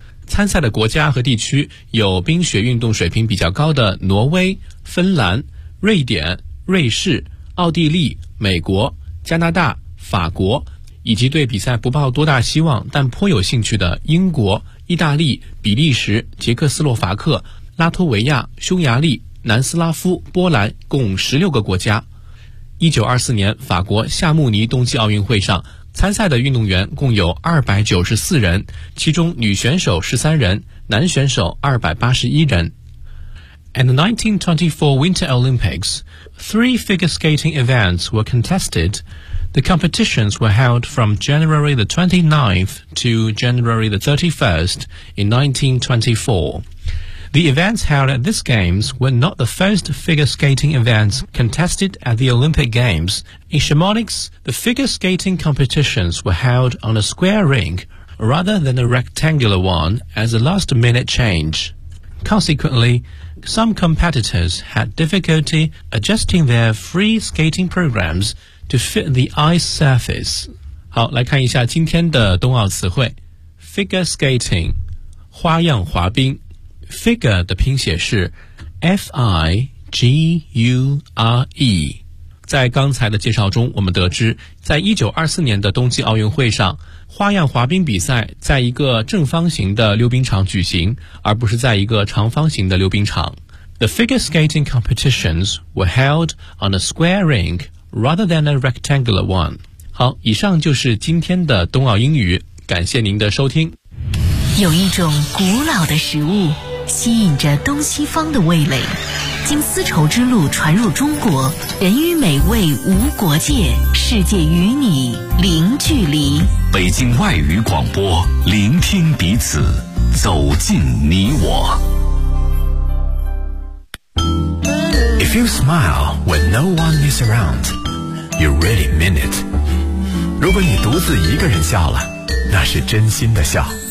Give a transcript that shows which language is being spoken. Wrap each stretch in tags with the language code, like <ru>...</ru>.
<zh>参赛的国家和地区有冰雪运动水平比较高的挪威、芬兰、瑞典、瑞士、奥地利、美国、加拿大、法国，以及对比赛不抱多大希望但颇有兴趣的英国、意大利、比利时、捷克斯洛伐克、拉脱维亚、匈牙利、南斯拉夫、波兰，共16个国家。 1924年法国夏慕尼冬季奥运会上参赛的运动员共有294人，其中女选手13人，男选手281人。</zh> <en>At the 1924 Winter Olympics, three figure skating events were contested. The competitions were held from January the 29th to January the 31st in 1924. The events held at these games were not the first figure skating events contested at the Olympic Games. In Chamonix, the figure skating competitions were held on a square rink rather than a rectangular one as a last-minute change. Consequently, some competitors had difficulty adjusting their free skating programs to fit the ice surface.</en> <zh>好，来看一下今天的冬奥词汇。 Figure skating, 花样滑冰。Figure 的拼写是 F-I-G-U-R-E。在刚才的介绍中我们得知，在1924年的冬季奥运会上，花样滑冰比赛在一个正方形的溜冰场举行，而不是在一个长方形的溜冰场。</zh> <en>The figure skating competitions were held on a square rink rather than a rectangular one.</en> <zh>好，以上就是今天的冬奥英语，感谢您的收听。有一种古老的食物吸引着东西方的味蕾，经丝绸之路传入中国，人与美味无国界，世界与你零距离。北京外语广播，聆听彼此，走进你我。</zh> <en>If you smile when no one is around, you really mean it.</en> <zh>如果你独自一个人笑了，那是真心的笑。</zh>